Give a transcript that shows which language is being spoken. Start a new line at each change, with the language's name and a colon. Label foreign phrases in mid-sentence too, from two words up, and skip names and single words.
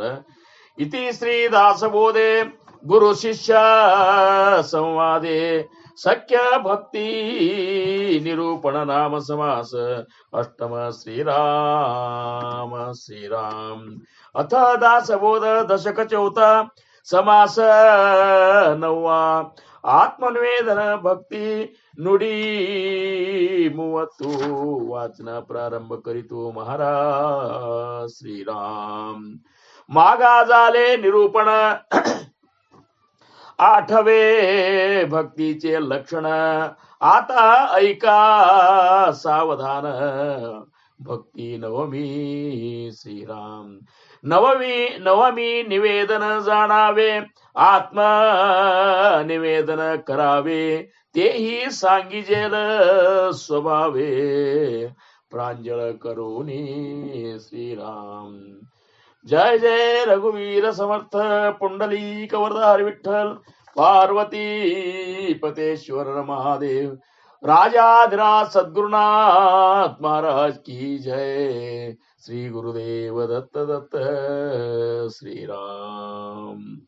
Marathi: इति श्री दासबोधे गुरु शिष्य संवादे सख्य भक्ति निरूपण नाम समास अष्टम श्रीराम श्रीराम. अथ दासबोध दशक चौथा समास नववा आत्मनिवेदन भक्ति नुडी 30 वाचन प्रारंभ करीतो महाराज श्रीराम. मागा झाले निरूपण 8वे भक्तीचे लक्षण. आता ऐका सावधान भक्ती नवमी श्रीराम. नवमी निवेदन जाणावे, आत्म निवेदन करावे, तेही सांगिजेल स्वभावे प्रांजळ करुणी श्रीराम. जय जय रघुवीर समर्थ पुंडलीक वरदारी विठ्ठल पार्वती पतेश्वर महादेव. राजाधिराज सद्गुरुनाथ महाराज की जय. ಶ್ರೀ ಗುರುದೇವ ದತ್ತ ದತ್ತ ಶ್ರೀರಾಮ್.